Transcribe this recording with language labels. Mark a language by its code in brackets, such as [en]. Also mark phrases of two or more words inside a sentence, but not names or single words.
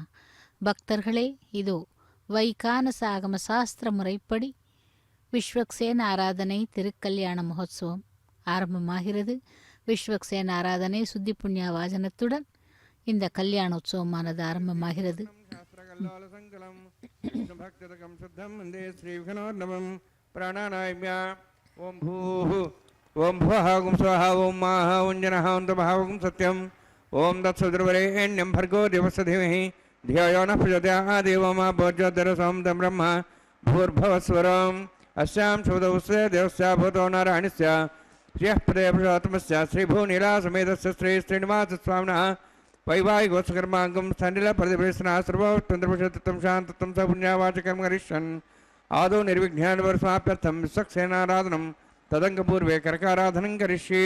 [ta] பக்தர்களே, இதோ வைகானச ஆகம சாஸ்திர முறைப்படி விஸ்வக்சேன ஆராதனை திருக்கல்யாண மகோத்சவம் ஆரம்பமாகிறது. விஸ்வக்சேன ஆராதனை சுத்தி புண்ணிய வாஜனத்துடன் இந்த கல்யாண உற்சவமானது ஆரம்பமாகிறது. [sa] ओम भुवः ओम स्वः ओम माः ओम जनः ओम तमः ओम सत्यम् ओम तत्सवितुर्वरेण्यं भर्गो देवस्य धीमहि धियो यो नः प्रचोदयात् देवो मा भोज्योतिरसं तं ब्रह्म भूर्भुवस्वरम् अस्यां शोधवस्य देवस्य भूतो नारायणस्य श्रियः पदे पुरुषोत्तमस्य श्रीभूनीलासमेतस्य श्री श्रीनिवासस्वामिनः वैवाहिकोत्सकर्माङ्गं स्थनिलप्रतिभेषणः सर्वोत्तमपुरुषोत्तमं शान्तत्वं स पुण्यावाचकं करिष्यन् आदौ निर्विघ्नान् विश्वक्सेनाराधनं तदंगपूर्वे करकाराधनं करिष्ये.